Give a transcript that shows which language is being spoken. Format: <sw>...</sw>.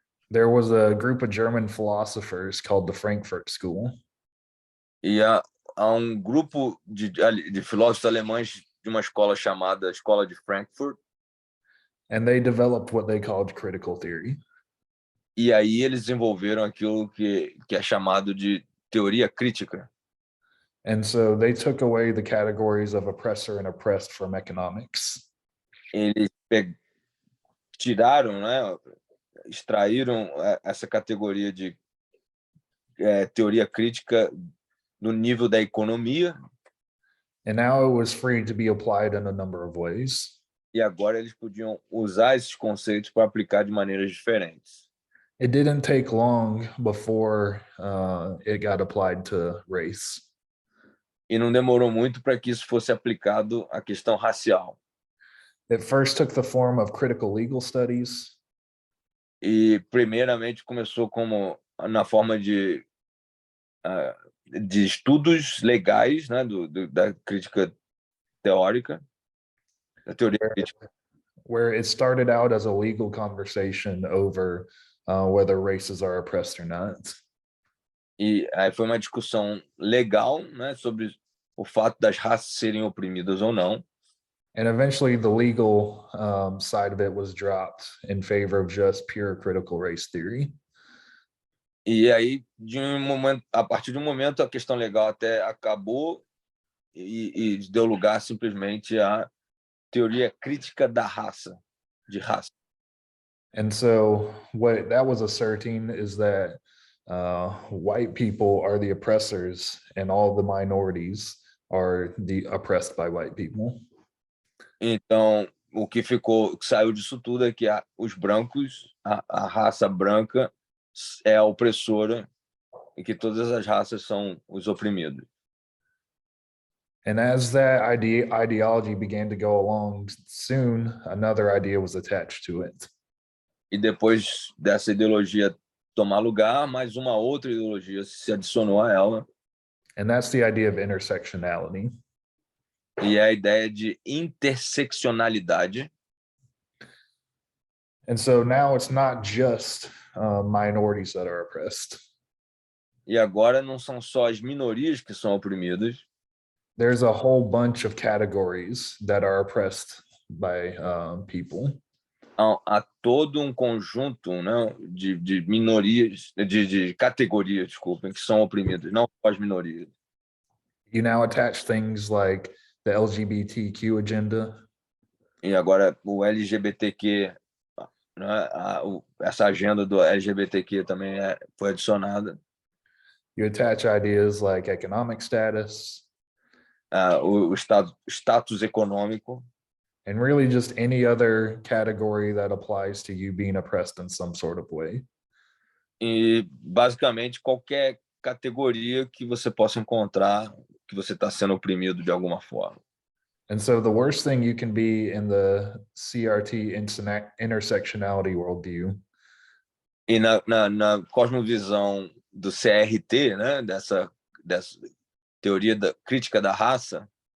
<en>There was a group of German philosophers called the Frankfurt School.</en> <pt>E há grupo de filósofos alemães de uma escola chamada Escola de Frankfurt.</pt> <en>And they developed what they called critical theory.</en> <pt>E aí eles desenvolveram aquilo que é chamado de teoria crítica.</pt> <en>And so they took away the categories of oppressor and oppressed from economics.</en> <pt>Eles tiraram, né, extraíram essa categoria de teoria crítica no nível da economia.</pt> <en>And now it was free to be applied in a number of ways.</en> <pt>E agora eles podiam usar esses conceitos para aplicar de maneiras diferentes.</pt> <en>It didn't take long before it got applied to race.</en> <pt>E não demorou muito para que isso fosse aplicado à questão racial.</pt> <en>It first took the form of critical legal studies.</en> <pt>E primeiramente começou como na forma de estudos legais, né, da crítica teórica, da teoria crítica.</pt> <en>Where it started out as a legal conversation over whether races are oppressed or not.</en> <pt>E aí foi uma discussão legal, né, sobre o fato das raças serem oprimidas ou não.</pt> <en>And eventually the legal side of it was dropped in favor of just pure critical race theory.</en> <pt>E aí, a partir de um momento, a questão legal até acabou e deu lugar simplesmente à teoria crítica da raça, de raça.</pt> <en>And so what that was asserting is that white people are the oppressors and all the minorities are the oppressed by white people.</en> <pt>Então, o que saiu disso tudo é que os brancos, a raça branca é a opressora e que todas as raças são os oprimidos.</pt> <en>And as that ideology began to go along, soon another idea was attached to it.</en> <pt>E depois dessa ideologia tomar lugar, mais uma outra ideologia se adicionou a ela.</pt> <en>And that's the idea of intersectionality.</en> <pt>E é a ideia de interseccionalidade.</pt> <en>And so now it's not just minorities that are oppressed.</en> <pt>E agora não são só as minorias que são oprimidas.</pt> <en>There's a whole bunch of categories that are oppressed by people.</en> <pt>Há todo um conjunto, né, de minorias, de categorias, desculpem, que são oprimidas, não só as minorias.</pt> <en>You now attach things like the LGBTQ agenda.</en> <pt>E agora o LGBTQ, né, essa agenda do LGBTQ também foi adicionada.</pt> <en>You attach ideas like economic status.</en> <pt>O status econômico.</pt> <en>And really just any other category that applies to you being oppressed in some sort of way.</en> <pt>E basicamente qualquer categoria que você possa encontrar que você está sendo oprimido de alguma forma.</pt> <en>And so the worst thing you can be in the CRT intersectionality worldview.</en> <pt>E na cosmovisão do CRT, né, dessa teoria da crítica da raça,</pt>